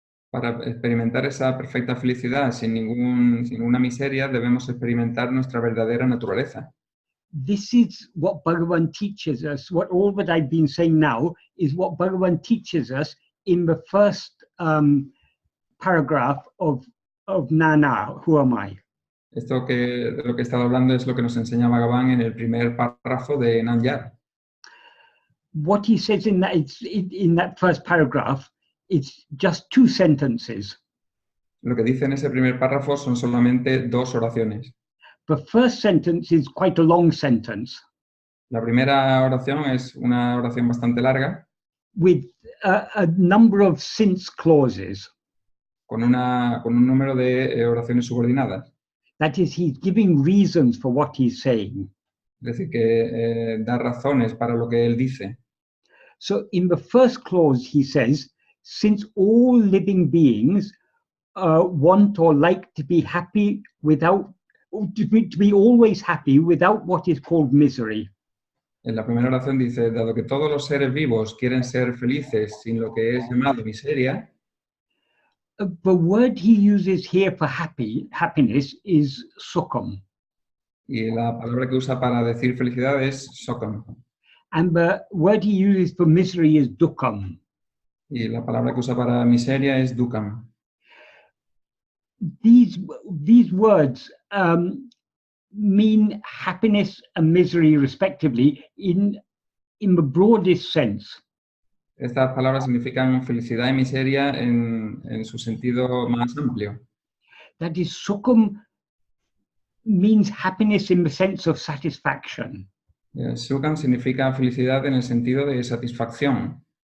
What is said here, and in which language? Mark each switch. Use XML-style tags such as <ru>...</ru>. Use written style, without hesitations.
<es>para experimentar esa perfecta felicidad sin ninguna miseria, debemos experimentar nuestra verdadera naturaleza.</es> <en>This is what Bhagavan teaches us. What all that I've been saying now is what Bhagavan teaches us in the first paragraph of Nana, Who Am I?</en> <es>Esto de lo que he estado hablando es lo que nos enseña Bhagavan en el primer párrafo de Nanyar.</es> <en>What he says in that first paragraph, it's just 2 sentences.</en> <es>Lo que dice en ese primer párrafo son solamente 2 oraciones.</es> <en>The first sentence is quite a long sentence.</en> <es>La primera oración es una oración bastante larga,</es> <en>With a number of since clauses.</en> <es>con un número de oraciones subordinadas.</es> <en>That is, he's giving reasons for what he's saying.</en> <es>Es decir, que da razones para lo que él dice.</es> <en>So in the first clause, he says, since all living beings want or like to be happy to be always happy without what is called misery.</en> <es>En la primera oración dice, dado que todos los seres vivos quieren ser felices sin lo que es llamado miseria,</es> <en>The word he uses here for happiness is sukham.</en> <es>y la palabra que usa para decir felicidad es sokam.</es> <en>And the word he uses for misery is dukkam.</en> <es>Y la palabra que usa para miseria es dukam.</es> <en>These words mean happiness and misery respectively in the broadest sense.</en> <es>Estas palabras significan felicidad y miseria en su sentido más amplio.</es> <en>That is, sukham means happiness in the sense of satisfaction,</en> <es>Sukham significa felicidad en el sentido de satisfacción,</es>